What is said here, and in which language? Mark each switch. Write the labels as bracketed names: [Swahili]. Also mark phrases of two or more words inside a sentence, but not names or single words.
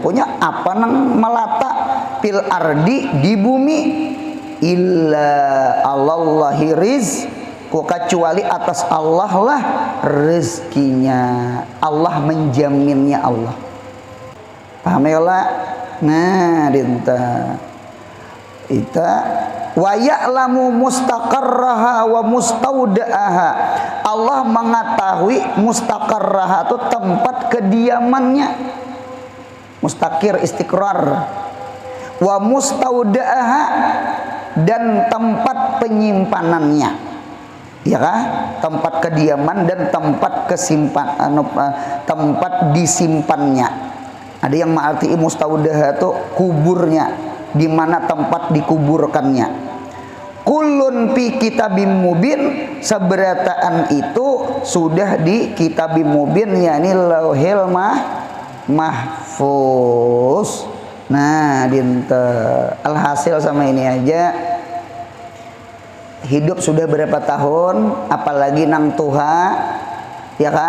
[Banjar] Punya apa nang melata [Arabic] في الأرض [Banjar] di bumi [Arabic] إلا الله [Banjar] kecuali atas Allah lah rezekinya. Allah menjaminnya Allah. Paham ya lah? Nah, dinta ita [Arabic] ويعلم مستقرها ومستودعها. [Banjar] Allah mengetahui mustaqarraha itu tempat kediamannya, [Arabic] مستقر استقرار, ومستودعها [Banjar] dan tempat penyimpanannya, ya kah? Tempat kediaman dan tempat tempat disimpannya. Ada yang mengarti mustaudaha itu kuburnya, di mana tempat dikuburkannya. [Arabic] كل في كتاب مبين, [Banjar] seberataan itu sudah di [Arabic] كتاب مبين, [Banjar] yakni [Arabic] لوح المحفوظ. [Banjar] Nah, dinta alhasil sama ini aja, hidup sudah berapa tahun, apalagi nang tuha, ya kah?